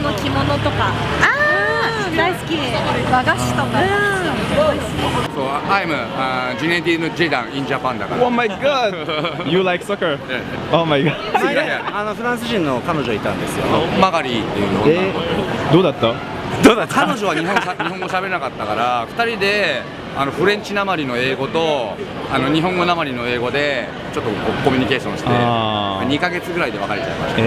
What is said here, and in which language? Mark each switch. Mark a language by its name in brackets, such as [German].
[Japanese] の着物とか大好き和菓子とかそう、 [English] I'm Zinedine Zidane in Japan [Japanese] だから。 [English] Oh my god! You like soccer? Oh my god! [Japanese] フランス人の彼女いたんですよ。マガリーっていう女の子。どうだった彼女は日本語喋れなかったから2人でフレンチなまりの英語と日本語なまりの英語でちょっとコミュニケーションして2ヶ月ぐらいで別れちゃいました。